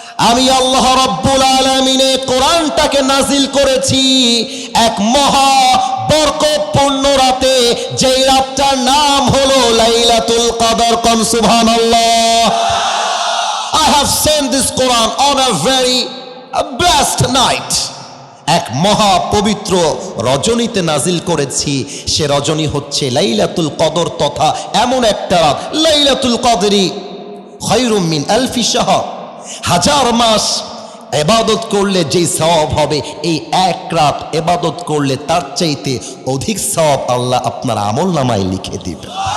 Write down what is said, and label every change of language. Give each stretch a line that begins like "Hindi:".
Bangla: আমি আল্লাহ রাব্বুল আলামিন এই কোরআনটাকে নাজিল করেছি এক মহা বরকতপূর্ণ রাতে, যেই রাতটার নাম হলো লাইলাতুল কদর। কোন সুবহানাল্লাহ।
English: I have sent this Quran on a very blessed night,
Bangla: এক মহা পবিত্র রজনীতে নাজিল করেছি। সে রজনী হচ্ছে লাইলাতুল কদর, তথা এমন একটা রাত,
Arabic: লাইলাতুল কদরি খায়রুম মিন আলফি শাহর,
Bangla: হাজার মাস ইবাদত করলে যেই সওয়াব হবে, এই এক রাত ইবাদত করলে তার চাইতে অধিক সওয়াব আল্লাহ আপনার আমলনামায় লিখে দিবে।